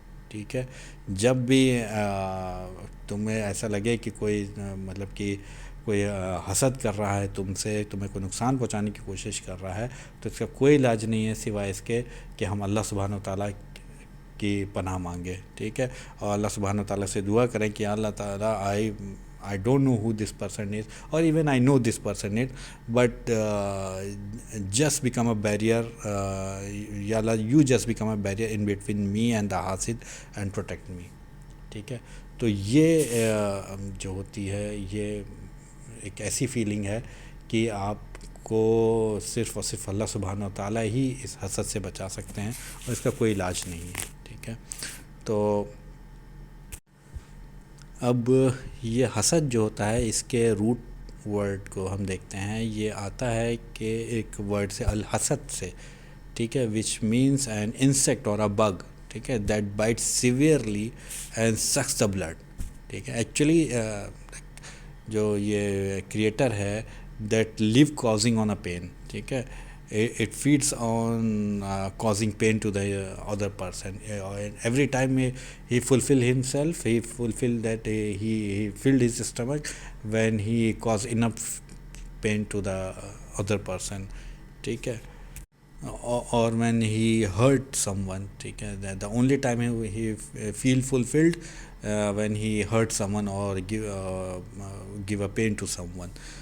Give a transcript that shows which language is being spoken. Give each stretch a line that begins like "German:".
Urdu: ٹھیک ہے، جب بھی تمہیں ایسا لگے کہ کوئی مطلب کہ کوئی حسد کر رہا ہے تم سے، تمہیں کوئی نقصان پہنچانے کی کوشش کر رہا ہے، تو اس کا کوئی علاج نہیں ہے سوائے اس کے کہ ہم اللہ سبحانہ و تعالیٰ کی پناہ مانگے. ٹھیک ہے، اور اللہ سبحانہ و تعالیٰ سے دعا کریں کہ اللہ تعالیٰ
English: I don't know who this person is, or even I know this person is, but just become a barrier, Ya Allah, you just become a barrier in between me and the hasid and protect me.
Urdu: ٹھیک ہے، تو یہ جو ہوتی ہے یہ ایک ایسی فیلنگ ہے کہ آپ کو صرف اور صرف اللہ سبحانہ و تعالیٰ ہی اس حسد سے بچا سکتے ہیں اور اس کا کوئی علاج نہیں ہے. ٹھیک ہے. تو اب یہ حسد جو ہوتا ہے اس کے روٹ ورڈ کو ہم دیکھتے ہیں. یہ آتا ہے کہ ایک ورڈ سے الحسد سے, ٹھیک ہے,
English: which means an insect or a bug,
Urdu: ٹھیک ہے,
English: That bite severely and sucks the blood.
Urdu: ٹھیک ہے, ایکچولی جو یہ کریٹر ہے
English: that leave causing on a pain,
Urdu: ٹھیک ہے,
English: it feeds on causing pain to the other person. Every time he fulfill himself, he fulfill that he filled his stomach when he caused enough pain to the other person,
Urdu: ٹھیک ہے,
English: or when he hurt someone,
Urdu: ٹھیک ہے,
English: the only time he feel fulfilled when he hurt someone or give a pain to someone.